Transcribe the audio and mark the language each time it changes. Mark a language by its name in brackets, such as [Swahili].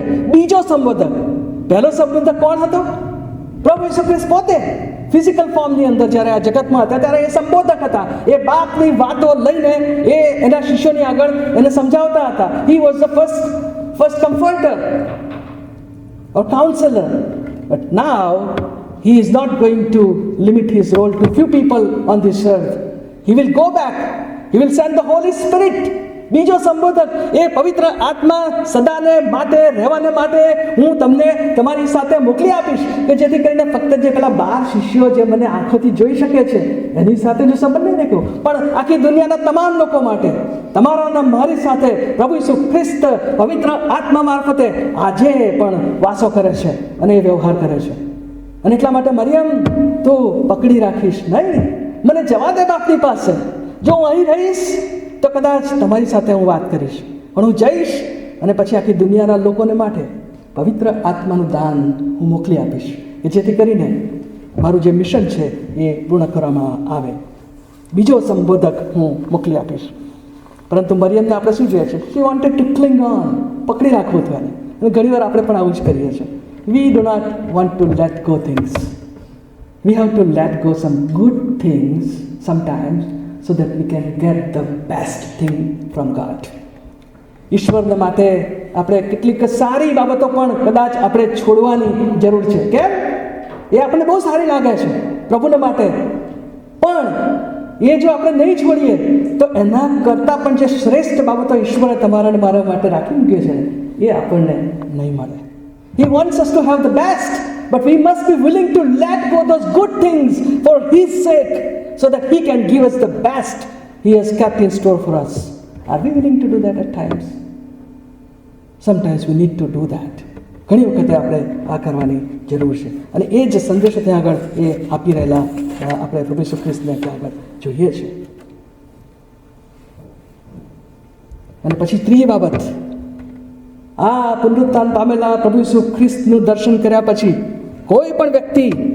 [Gujarati] બીજો સંબોધક. પહેલો સંબોધક કોણ હતો? પ્રભુ ઈસુ ખ્રિસ્ત પોતે ફિઝિકલ ફોર્મની અંદર જ્યારે આ જગતમાં હતા ત્યારે એ સંબોધક હતા. એ બાપની વાતો લઈને એ એના શિષ્યોની આગળ એને સમજાવતા હતા. [English] He was the first comforter or counselor. But now he is not going to limit his role to few people on this earth. He will go back. He will send the Holy Spirit. [Gujarati] બીજો સંબોધક, એ પવિત્ર આત્મા સદાને માટે રહેવાને માટે હું તમને તમારી સાથે મોકલી આપીશ, કે જેથી કરીને ફક્ત જે પેલા 12 શિષ્યો જે મને આંખોથી જોઈ શકે છે એની સાથે જો સંબંધ નહીં રાખ્યો, પણ આખી દુનિયાના તમામ લોકો માટે, તમારા મારી સાથે પ્રભુ ઈસુ ખ્રિસ્ત પવિત્ર આત્મા મારફતે આજે પણ વાસો કરે છે અને એ વ્યવહાર કરે છે. અને એટલા માટે મરિયમ તું પકડી રાખીશ નહીં, મને જવા દે બાપની પાસે. જો હું અહીં રહીશ તો કદાચ તમારી સાથે હું વાત કરીશ, પણ હું જઈશ અને પછી આખી દુનિયાના લોકોને માટે પવિત્ર આત્માનું દાન હું મોકલી આપીશ, કે જેથી કરીને મારું જે મિશન છે એ પૂર્ણ કરવામાં આવે. બીજો સંબોધક હું મોકલી આપીશ. પરંતુ મરિયમને આપણે શું જોઈએ છે? [English] she wanted to cling on, [Gujarati] પકડી રાખવું હતું એને. અને ઘણીવાર આપણે પણ આવું જ કરીએ છીએ. [English] We do not want to let go things. We have to let go some good things sometimes so that we can get the best thing from God. [Gujarati] ઈશ્વરના માટે આપણે કેટલીક સારી બાબતો પણ કદાચ આપણે છોડવાની જરૂર છે. કેમ? એ આપણને બહુ સારી લાગે છે પ્રભુને માટે, પણ એ જો આપણે નહીં છોડીએ તો એના કરતાં પણ જે શ્રેષ્ઠ બાબતો ઈશ્વરે તમારા અને મારા માટે રાખી મૂકી છે એ આપણને નહીં મળે. [English] He wants us to have the best, but we must be willing to let go those good things for His sake, so that He can give us the best He has kept in store for us. Are we willing to do that at times? Sometimes we need to do that. [Gujarati] ઘણી વખતે આપણે આ કરવાની જરૂર છે. અને એ જ સંદેશો ત્યાં આગળ એ આપી રહેલા આપણે પ્રભુ ઈસુ ખ્રિસ્તને ત્યાં આગળ જોઈએ છે. અને પછી ત્રીજી બાબત, આ પુનરુત્થાન પામેલા પ્રભુ ઈસુ ખ્રિસ્તનું દર્શન કર્યા પછી કોઈ પણ વ્યક્તિ